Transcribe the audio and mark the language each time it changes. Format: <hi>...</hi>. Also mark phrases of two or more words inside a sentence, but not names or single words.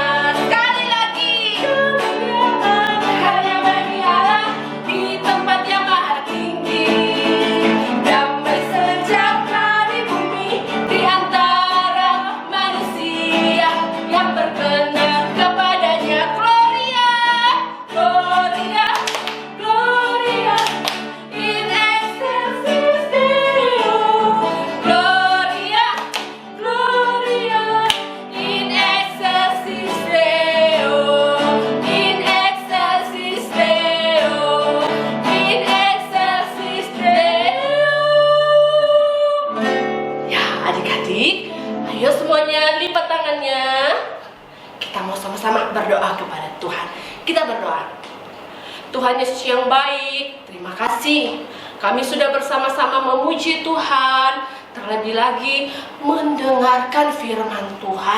<id>Sekali lagi, kemuliaan hanya bagi Allah di tempat yang maha tinggi. Damai sejahtera di bumi di antara manusia yang berkenan kepadanya.</id> <la>Gloria, Gloria, Gloria in excelsis Deo. Gloria, Gloria in excelsis Deo. In excelsis Deo. In excelsis Deo.</la> <id>Ya adik-adik, ayo semuanya lipat tangannya. Kita mau sama-sama berdoa kepada Tuhan. Kita berdoa. Tuhan Yesus yang baik, terima kasih. Kami sudah bersama-sama memuji Tuhan, terlebih lagi mendengarkan firman Tuhan.</id>